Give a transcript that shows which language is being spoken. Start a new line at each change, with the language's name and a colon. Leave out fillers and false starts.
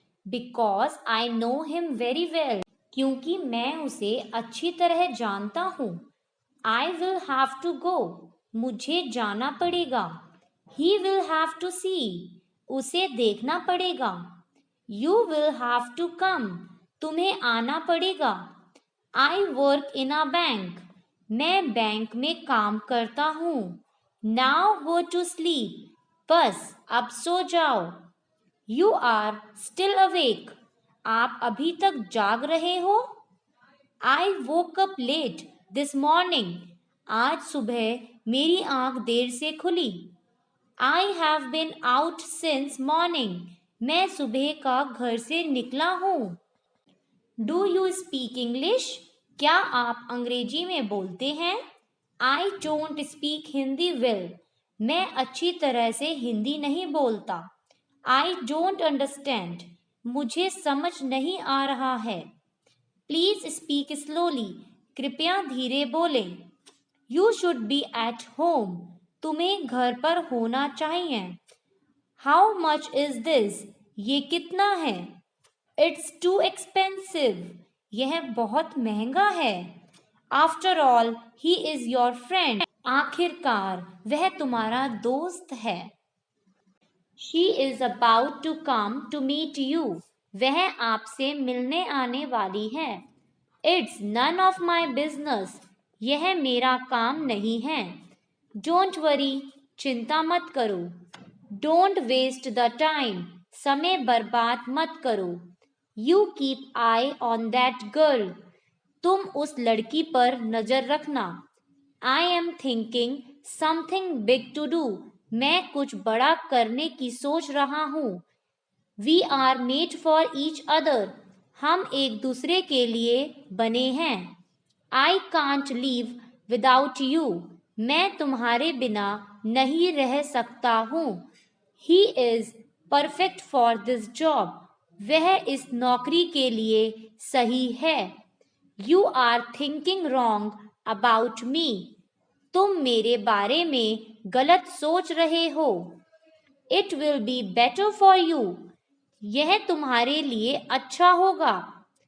English: Because I know him very well.
Hindi: क्योंकि मैं उसे अच्छी तरह जानता हूँ.
English: I will have to go.
Hindi: मुझे जाना पड़ेगा.
English: He will have to see.
Hindi: उसे देखना पड़ेगा.
English: You will have to come.
Hindi: तुम्हें आना पड़ेगा.
English: I work in a bank.
Hindi: मैं बैंक में काम करता हूँ.
English: Now go to sleep.
Hindi: बस अब सो जाओ.
English: You are still awake.
Hindi: आप अभी तक जाग रहे हो?
English: I woke up late this morning.
Hindi: आज सुबह मेरी आंख देर से खुली.
English: I have been out since morning.
Hindi: मैं सुबह का घर से निकला हूँ.
English: Do you speak English?
Hindi: क्या आप अंग्रेजी में बोलते हैं?
English: I don't speak Hindi well.
Hindi: मैं अच्छी तरह से हिंदी नहीं बोलता.
English: I don't understand.
Hindi: मुझे समझ नहीं आ रहा है.
English: Please speak slowly.
Hindi: कृपया धीरे बोलें.
English: You should be at home.
Hindi: तुम्हें घर पर होना चाहिए.
English: How much is this?
Hindi: ये कितना है?
English: It's too expensive.
Hindi: यह बहुत महंगा है.
English: After all, he is your friend.
Hindi: आखिरकार वह तुम्हारा दोस्त है.
English: She is about to come to meet you.
Hindi: वह आपसे मिलने आने वाली है.
English: It's none of my business.
Hindi: यह मेरा काम नहीं है.
English: Don't worry.
Hindi: चिंता मत करो.
English: Don't waste the time.
Hindi: समय बर्बाद मत करो.
English: You keep eye on that girl.
Hindi: तुम उस लड़की पर नजर रखना.
English: I am thinking something big to do.
Hindi: मैं कुछ बड़ा करने की सोच रहा हूँ.
English: We are made for each other.
Hindi: हम एक दूसरे के लिए बने हैं.
English: I can't live without you.
Hindi: मैं तुम्हारे बिना नहीं रह सकता हूँ.
English: He is perfect for this job.
Hindi: वह इस नौकरी के लिए सही है.
English: You are thinking wrong about me.
Hindi: तुम मेरे बारे में गलत सोच रहे हो.
English: It will be better for you.
Hindi: यह तुम्हारे लिए अच्छा होगा.